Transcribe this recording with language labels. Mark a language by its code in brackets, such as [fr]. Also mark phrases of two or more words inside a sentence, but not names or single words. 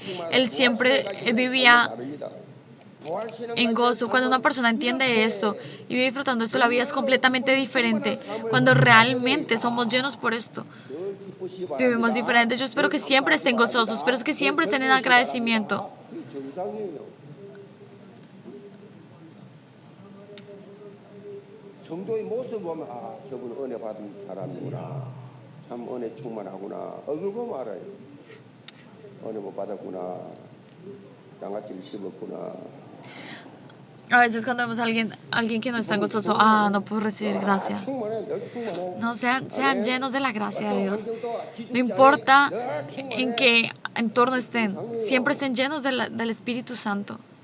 [es] Él vivía en gozo. Cuando una persona entiende esto y vive disfrutando esto, la vida es completamente diferente. Cuando realmente somos llenos por esto, vivimos diferentes. Yo espero que siempre estén gozosos, espero que siempre estén en agradecimiento. [ko] 정도의 모습 보면 저분 은혜 받은 사람이구나. 참 은혜 충만하구나. 얼굴 보면 알아요. 은혜 못 받았구나. 장아찌를 씹었구나. [es] A veces cuando vemos a alguien que no es tan gozoso, no puedo recibir gracia. No, sean llenos de la gracia de Dios. No importa en qué entorno estén, siempre estén llenos del Espíritu Santo.